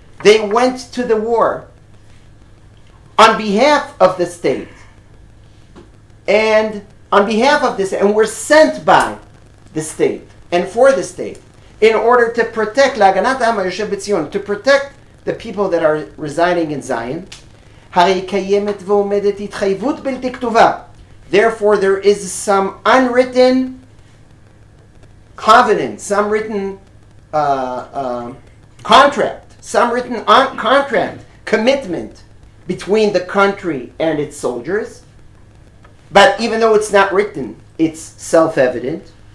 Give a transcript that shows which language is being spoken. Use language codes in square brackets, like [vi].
[en] They went to the war on behalf of the state. And on behalf of this, and were sent by the state and for the state in order to protect [he] להגנת העם היושב בציון, [en] to protect the people that are residing in Zion. [he] הרי קיימת ועומדת התחייבות בלתי כתובה. [en] Therefore there is some unwritten covenant, some written contract, some written contract, commitment between the country and its soldiers. But even though it's not written, it's self-evident.